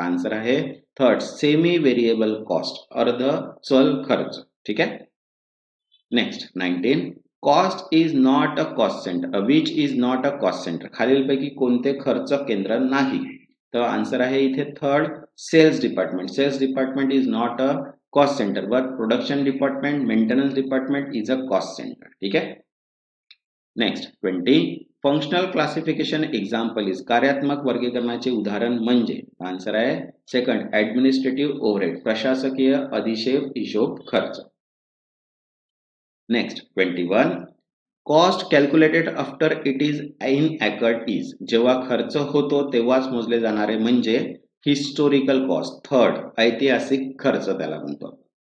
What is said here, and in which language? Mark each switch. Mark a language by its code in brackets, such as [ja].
[mr] Answer आहे third semi variable cost, अर्ध चल खर्च. ठीक आहे. [en] next 19 cost is not a cost centre, which is not a cost centre, [mr] खालीलपैकी कोणते खर्च केंद्र नाही? तर आन्सर आहे इथे third cells department. [en] Sales department is not a cost centre but production department, maintenance department is a cost centre. [mr] ठीक आहे. [en] next 20 functional classification example is, [mr] कार्यात्मक वर्गीकरणाचे उदाहरण म्हणजे? आन्सर आहे सेकंड ऍडमिनिस्ट्रेटिव्ह ओव्हरहेड, प्रशासकीय अधिशेष हिशोब खर्च. Next 21 [en] cost calculated after it is in accrued is, [mr] जेव्हा खर्च होतो तेव्हाच मोजले जाणारे म्हणजे हिस्टोरिकल कॉस्ट, थर्ड ऐतिहासिक खर्च त्याला म्हणतो.